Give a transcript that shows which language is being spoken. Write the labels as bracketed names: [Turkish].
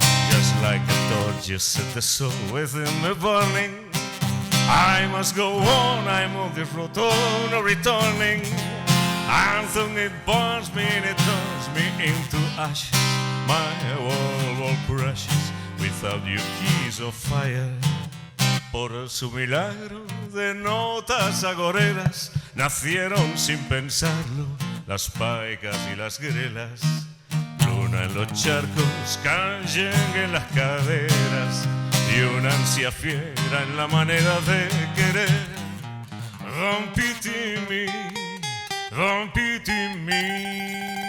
[English] Just like a torch you set the soul within me burning. I must go on, I'm on this road, oh, no returning. Anthem, it burns me and it turns me into ashes. My world crashes without your keys of fire. [Spanish] Por su milagro de notas agoreras nacieron sin pensarlo las paicas y las grelas. Luna en los charcos, canyengue en las caderas y una ansia fiera en la manera de querer. [English] Don't pity me, don't pity me.